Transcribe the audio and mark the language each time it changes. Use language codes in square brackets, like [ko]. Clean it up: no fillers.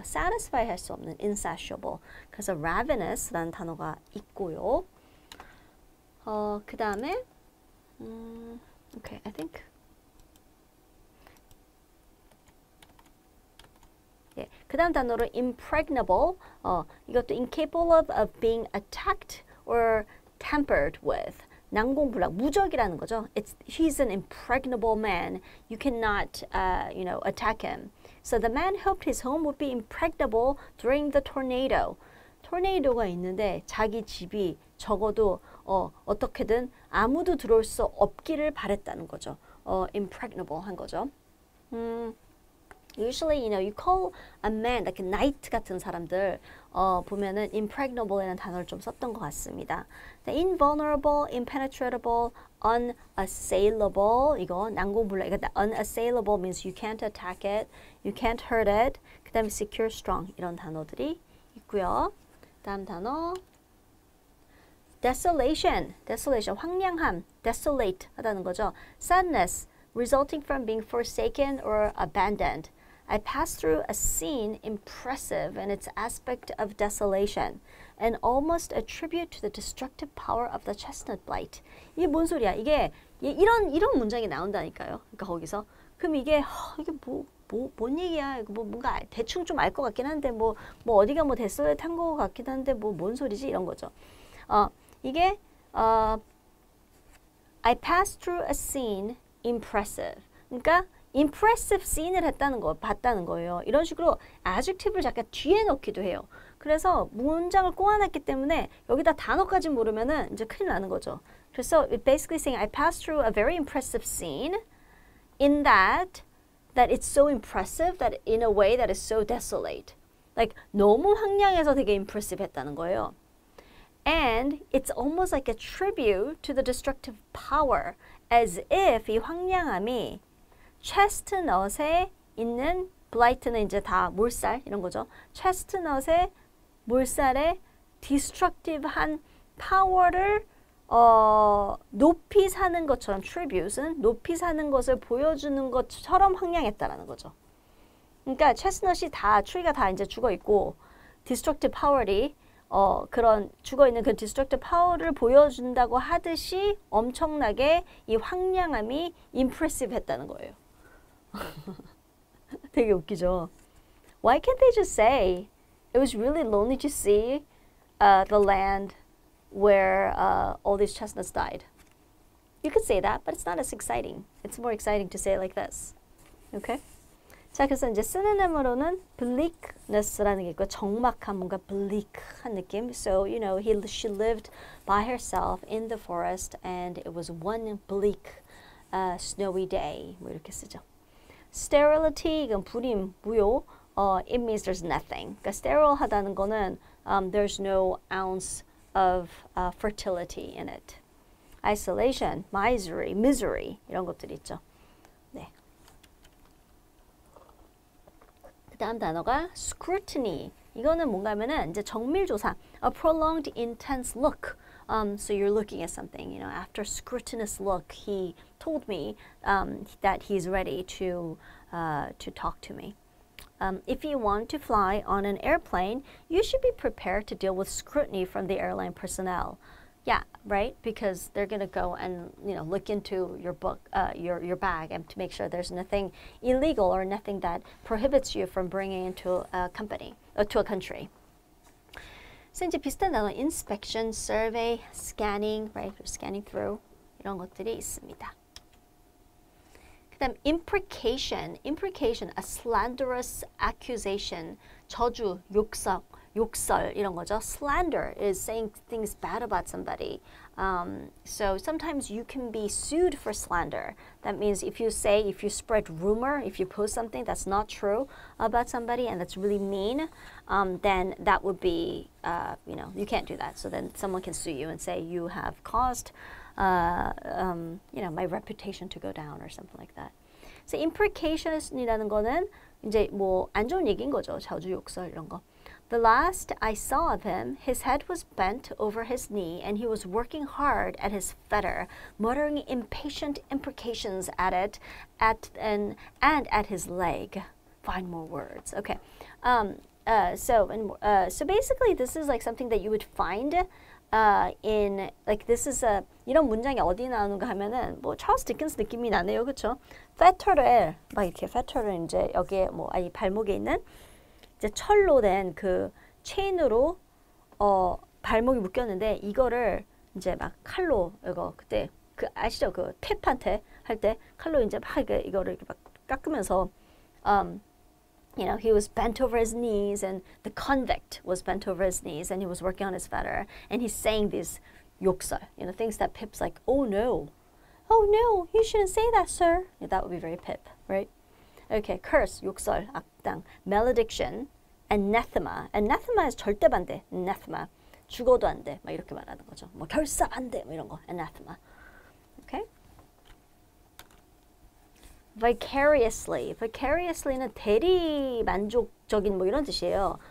[ko] satisfy 할 수 없는 insatiable. 그래서 ravenous라는 단어가 있고요. 그 다음에 [en] okay, I think [ko] 예, 그 다음 단어로 impregnable. [en] 이것도 incapable of being attacked or tampered with. [ko] 난공불락, 무적이라는 거죠. [en] He's an impregnable man. You cannot, attack him. So the man hoped his home would be impregnable during the tornado. [ko] 토네이도가 있는데 자기 집이 적어도 어떻게든 아무도 들어올 수 없기를 바랬다는 거죠. impregnable 한 거죠. [en] Usually, you call a man like a knight [ko] 같은 사람들 보면은 impregnable이라는 단어를 좀 썼던 것 같습니다. [en] invulnerable, impenetrable, unassailable 이거 난공불락. 그러니까 unassailable means you can't attack it, you can't hurt it. [ko] 그 다음에 secure, strong 이런 단어들이 있고요. 다음 단어 desolation, 황량함, desolate 하다는 거죠. [en] sadness, resulting from being forsaken or abandoned. I passed through a scene impressive in its aspect of desolation and almost a tribute to the destructive power of the chestnut blight. [ko] 이게 뭔 소리야? 이게 이런 문장이 나온다니까요. 그러니까 거기서 그럼 이게 뭔 얘기야? 뭔가 대충 좀 알 것 같긴 한데 뭐 어디가 데솔레이트 한 것 같긴 한데 뭔 소리지? 이런 거죠. 이게 [en] I passed through a scene impressive. [ko] 그러니까 impressive scene을 봤다는 거예요. 이런 식으로 adjective를 잠깐 뒤에 넣기도 해요. 그래서 문장을 꼬아놨기 때문에 여기다 단어까지 모르면은 이제 큰일 나는 거죠. [en] 그래서 it basically saying I passed through a very impressive scene in that it's so impressive that in a way that is so desolate. [ko] Like 너무 황량해서 되게 impressive 했다는 거예요. [en] And it's almost like a tribute to the destructive power as if [ko] 이 황량함이 체스트넛에 있는 블라이트는 이제 다 몰살 이런 거죠. 체스트넛의 몰살의 디스트럭티브한 파워를 높이 사는 것처럼 트리뷰트는 높이 사는 것을 보여주는 것처럼 황량했다라는 거죠. 그러니까 체스트넛이 다 트리가 다 이제 죽어 있고 디스트럭티브 파워리 그런 죽어있는 그 디스트럭티브 파워를 보여준다고 하듯이 엄청나게 이 황량함이 임프레시브 했다는 거예요. 되게 웃기죠. [en] Why can't they just say it was really lonely to see the land where all these chestnuts died? You could say that, but it's not as exciting. It's more exciting to say it like this. Okay? [ko] 자, 그래서 이제 synonym으로는 bleakness라는 게 있고 적막한 뭔가 bleak한 느낌. [en] So, she lived by herself in the forest and it was one bleak snowy day. [ko] 뭐 이렇게 쓰죠. Sterility, 이건 불임, 무효. [en] It means there's nothing. [ko] 그러니까 sterile하다는 거는 [en] there's no ounce of fertility in it. [ko] Isolation, misery 이런 것들이 있죠. 네. 그 다음 단어가 scrutiny. 이거는 뭔가 하면은 이제 정밀조사. [en] A prolonged intense look. So you're looking at something, after scrutinous look, he told me that he's ready to talk to me. If you want to fly on an airplane, you should be prepared to deal with scrutiny from the airline personnel. Yeah, right? Because they're going to go and look into your book, your bag, and to make sure there's nothing illegal or nothing that prohibits you from bringing into a company or to a country. [ko] 그래서 이제 비슷한 단어 inspection, survey, scanning, right? Scanning through 이런 것들이 있습니다. 그다음 imprecation, [en] a slanderous accusation, [ko] 저주, 욕설 이런 거죠. [en] Slander is saying things bad about somebody. So sometimes you can be sued for slander. That means if you spread rumor, if you post something that's not true about somebody and that's really mean, then that would be, you can't do that. So then someone can sue you and say you have caused, my reputation to go down or something like that. [ko] So imprecation이라는 거는 이제 뭐 안 좋은 얘기인 거죠. 저주, 욕설 이런 거. [en] The last I saw of him, his head was bent over his knee, and he was working hard at his fetter, muttering impatient imprecations at it, and at his leg. Find more words. Okay. So basically, this is like something that you would find in like this is a [ko] 이런 문장이 어디 나오는가 하면은 뭐 찰스 디킨스 느낌이 나네요, 그렇죠? fett를 막 이렇게 fett를 이제 여기에 뭐 아니 발목에 있는 이제 철로 된 그 체인으로 발목이 묶였는데 이거를 이제 막 칼로 이거 그때 그 아시죠? 그 탭한테 할 때 칼로 이제 막 이거를 이렇게 막 깎으면서 [en] you know, he was bent over his knees, and the convict was bent over his knees, and he was working on his fetter, and he's saying these 욕설, you know, things that Pip's like, oh no, you shouldn't say that, sir. Yeah, that would be very Pip, right? Okay, curse, 욕설, 악당, malediction, anathema. [ko] Anathema is 절대 반대, anathema. 죽어도 안 돼, 막 이렇게 말하는 거죠. 뭐 결사 안 돼, 뭐 이런 거, anathema. [en] Okay? Vicariously. [ko] Vicariously는 대리 만족적인 뭐 이런 뜻이에요.